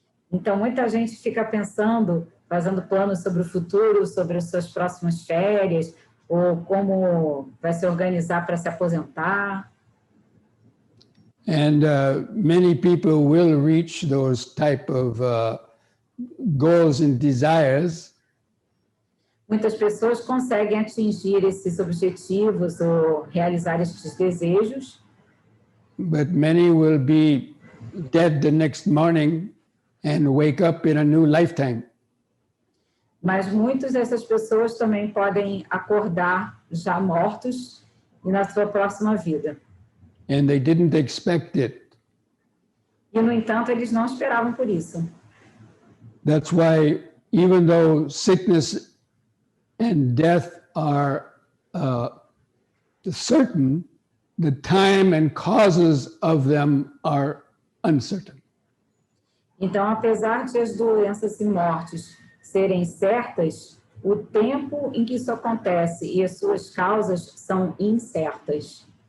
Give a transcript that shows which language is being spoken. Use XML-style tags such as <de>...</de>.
<pt>Então, muita gente fica pensando, fazendo planos sobre o futuro, sobre as suas próximas férias, ou como vai se organizar para se aposentar.</pt> <en>And many people will reach those type of goals and desires.</en> <pt>Muitas pessoas conseguem atingir esses objetivos ou realizar esses desejos.</pt> <en>But many will be dead the next morning and wake up in a new lifetime.</en> <pt>Mas muitas dessas pessoas também podem acordar já mortos e na sua próxima vida.</pt> <en>And they didn't expect it.</en> <pt>E, no entanto, eles não esperavam por isso.</pt> <en>That's why, even though sickness and death are certain, the time and causes of them are uncertain.</en> <pt>Então, apesar de as doenças e mortes serem certas, o tempo em que isso acontece e as suas causas são incertas.</pt>